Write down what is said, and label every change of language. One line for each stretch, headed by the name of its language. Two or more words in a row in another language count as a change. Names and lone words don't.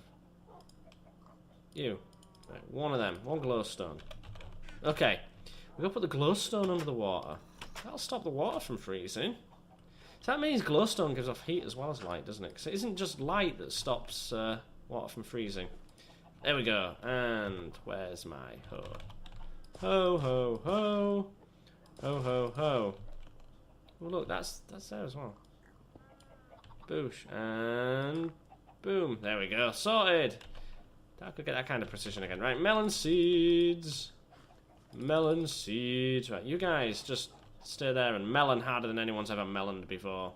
English: You. Right, one of them. One glowstone. Okay. We're gonna put the glowstone under the water. That'll stop the water from freezing. So that means glowstone gives off heat as well as light, doesn't it? Because it isn't just light that stops water from freezing. There we go. And where's my hoe? Ho, ho, ho. Ho, ho, ho. Oh, look, that's there as well. Boosh. And boom. There we go. Sorted. I could get that kind of precision again. Right, melon seeds. Melon seeds. Right, you guys just stay there and melon harder than anyone's ever meloned before.